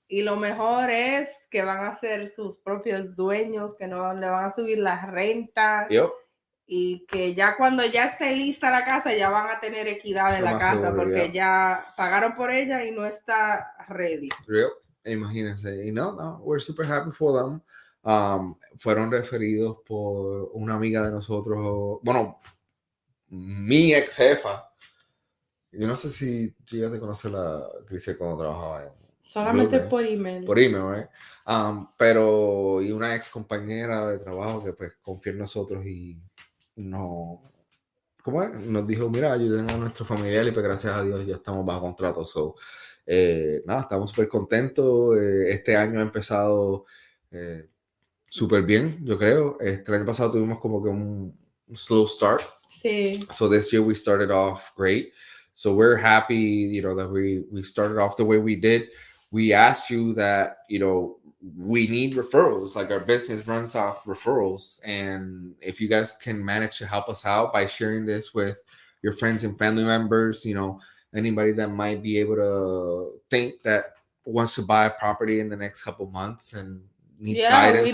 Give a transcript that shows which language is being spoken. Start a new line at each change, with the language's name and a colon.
Spanish: Y lo mejor es que van a ser sus propios dueños, que no le van a subir las rentas.
English: Yep.
Spanish: Y que ya cuando ya esté lista la casa, ya van a tener equidad en la casa, seguro, porque ya pagaron por ella y no está ready. Yep. Imagínense. Y no,
English: we're super happy for them.
Spanish: Fueron referidos por una amiga de nosotros, bueno, mi ex jefa. Yo no sé si llegaste a conocer a Gissel cuando trabajaba en Solamente por email. Por email,
English: right?
Spanish: Pero y una ex compañera de trabajo que pues confió en nosotros y no, ¿cómo es? Nos dijo, mira, ayuden a nuestro familiar y pues gracias a Dios ya estamos bajo contrato. So, nada, estamos súper contentos. Este año ha empezado súper bien, yo creo. El año pasado tuvimos como que un
English: slow start.
Spanish: Sí.
English: So this year we started off great. So we're happy, you know, that we started off the way we did. We asked you that, you know, we need referrals. Like our business runs off referrals. And if you guys can manage to help us out by sharing this with your friends and family members, you know, anybody that might be able to think that wants to buy a property in the next couple months and needs guidance